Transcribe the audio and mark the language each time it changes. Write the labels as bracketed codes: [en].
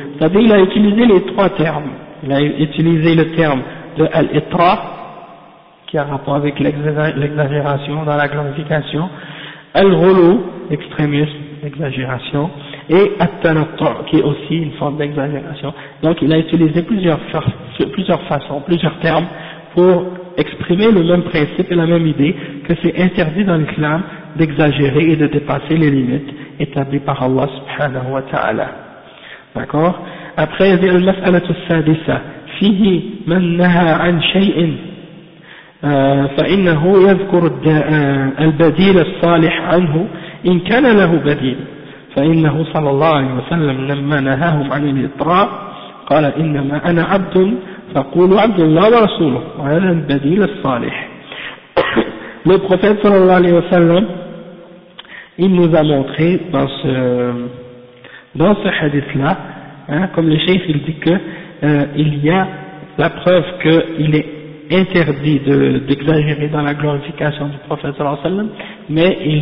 [fr] C'est-à-dire il a utilisé les trois termes. Il a utilisé le terme de al-itra' qui a rapport avec l'exagération dans la glorification, al-ghulu, extrémisme, exagération, et at-tanattu', qui est aussi une forme d'exagération. Donc il a utilisé plusieurs façons, plusieurs termes, pour exprimer le même principe et la même idée, que c'est interdit dans l'islam d'exagérer et de dépasser les limites établies par Allah subhanahu wa ta'ala. D'accord ? Après, il y a [ar] al-mas'alat al-sadisa, fihi man naha an shay'in, فإنه يذكر البديل الصالح عنه إن كان له بديل، فإنه صلى الله عليه وسلم لما نهاهم عن الإطراء قال إنما أنا عبد فقولوا عبد الله ورسوله وهذا البديل الصالح. [fr] Le prophète صلى الله عليه وسلم il nous a montré dans ce hadith là, comme le cheikh il dit que il y a la preuve qu'il est interdit d'exagérer dans la glorification du prophète sallallahu alayhi wa sallam, mais